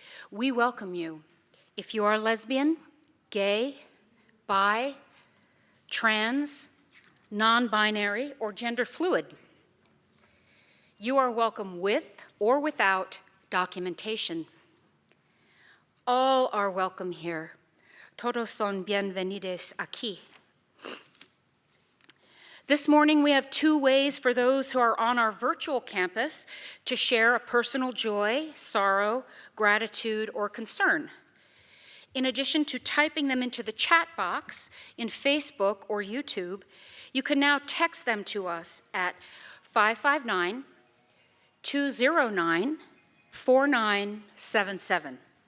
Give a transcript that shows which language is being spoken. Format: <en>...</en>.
<en>We welcome you if you are lesbian, gay, bi, trans, non-binary, or gender fluid. You are welcome with or without documentation. All are welcome here.</en> <es>Todos son bienvenidos aquí.</es> <en>This morning we have two ways for those who are on our virtual campus to share a personal joy, sorrow, gratitude, or concern. In addition to typing them into the chat box in Facebook or YouTube, you can now text them to us at 559-209-4977.</en>